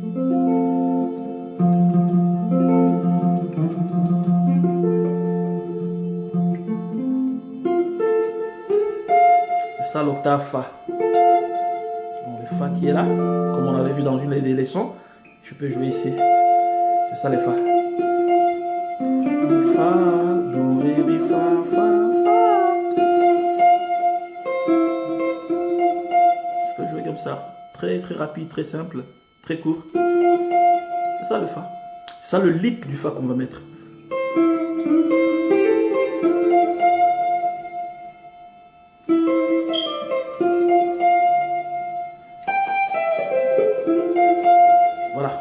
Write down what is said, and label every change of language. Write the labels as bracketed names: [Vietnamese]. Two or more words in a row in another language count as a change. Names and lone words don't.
[French] C'est ça l'octave fa. Donc le fa qui est là, comme on avait vu dans une des leçons, je peux jouer ici. C'est ça les fa. Mi, fa, do, ré, mi, fa, fa, fa. Je peux jouer comme ça. Très très rapide, très simple, très court. C'est ça le fa. C'est ça le lick du fa qu'on va mettre. Voilà.